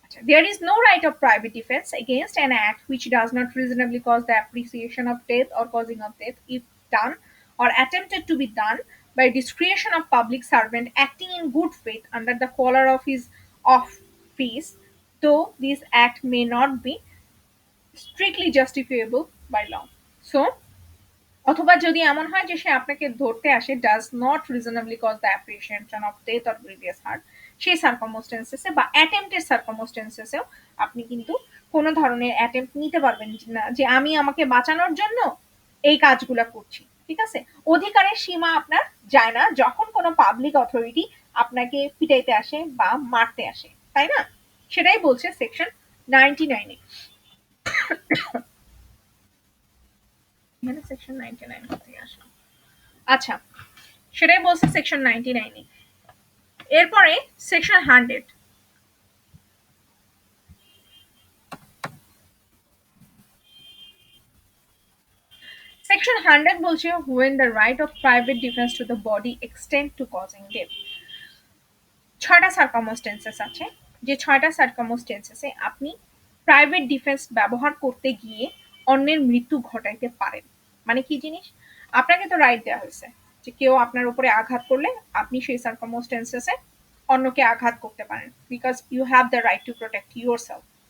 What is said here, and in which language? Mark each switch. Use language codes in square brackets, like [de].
[en] There is no right of private defense against an act which does not reasonably cause the appreciation of death or causing of death if done or attempted to be done by discretion of public servant acting in good faith under the collar of his office, though this act may not be strictly justifiable by law. [bn] So, অথবা যদি এমন হয় যে সে আপনাকে ধরতে আসে [en] does not reasonably cause the appreciation of death or grievous hurt, [bn] সেই সার্কামস্টেন্সেসে বা অ্যাটেম্পটের সার্কামস্টেন্সেসেও আপনি কিন্তু কোনো ধরনের অ্যাটেম্প্ট নিতে পারবেন না, যে আমি আমাকে বাঁচানোর জন্য এই কাজগুলা করছি, ঠিক আছে, অধিকারের সীমা আপনার যায় না যখন কোনো পাবলিক অথরিটি আপনাকে পিটাইতে আসে বা মারতে আসে, তাই না, সেটাই বলছে সেকশন 99-এ। এখানে সেকশন 99 কোথায় আসলো, আচ্ছা সেটাই বলছে সেকশন 99-এ। এরপরে সেকশন 100, সেকশন 100 বলছে [en] when the right of private defense to the body extend to causing death। [bn] ছয়টা সার্কামস্টেন্সেস আছে, যে ছয়টা সার্কামস্টেন্সেসে আপনি প্রাইভেট ডিফেন্স ব্যবহার করতে গিয়ে অন্যের মৃত্যু ঘটাইতে পারেন। মানে কি জিনিস, আপনাকে তো রাইট দেওয়া হয়েছে যে কেউ আপনার উপরে আঘাত করলে আপনি সেই সার্কামস্টেন্সেসে অন্যকে আঘাত করতে পারেন, [en] Because you have the right to protect your self.